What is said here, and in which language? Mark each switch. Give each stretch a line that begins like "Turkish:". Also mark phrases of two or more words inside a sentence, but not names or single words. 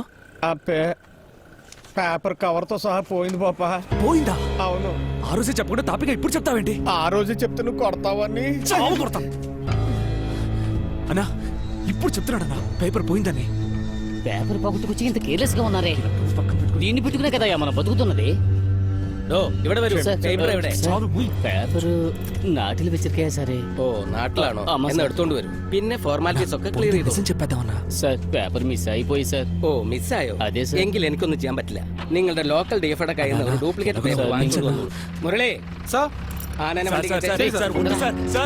Telugu: ఆ పేపర్ కవర్ తో సహా పోయింది బాపా. పోయిందా? అవును. ఆ రోజే చెప్పకుండా తాపిగా ఇప్పుడు చెప్తావేంటి? ఆ రోజు చెప్తే నువ్వు కొడతావని. చావు కొడతా అన్నా. ఇప్పుడు చెప్తున్నాడన్నా పేపర్ పోయిందని. పేపర్ పగుట్టుకొచ్చి ఇంత కేర్లెస్ గా ఉన్నారే. దీన్ని పెట్టుకునే కదా మనం బతుకుతున్నది.
Malayalam: പേപ്പർ നാട്ടിൽ വെച്ചിരിക്കാ സാറേ. ഓ നാട്ടിലാണോ? ആമാ, എന്ന് സാർ. എടുത്തോണ്ട് വരും. പിന്നെ ഫോർമാലിറ്റീസ് ഒക്കെ ക്ലിയർ ചെയ്തു.
Telugu: నిజం చెప్పేద్దామన్నా.
Malayalam: സാർ പേപ്പർ മിസ്സായി പോയി സാർ. ഓ മിസ്സായോ? അതെ സാർ. എങ്കിൽ എനിക്കൊന്നും ചെയ്യാൻ പറ്റില്ല. നിങ്ങളുടെ ലോക്കൽ ഡിഎഫ്ഐയുടെ കയ്യിൽ നിന്ന് ഒരു
English: duplicate paper
Malayalam: സാർ, വാങ്ങിച്ചു വന്നു. മുരളി
Telugu: సార్
Malayalam: ആനനെ വണ്ടി
Telugu: సార్
Malayalam: കയറ്റി.
Telugu: సార్ ఉండు సార్. సార్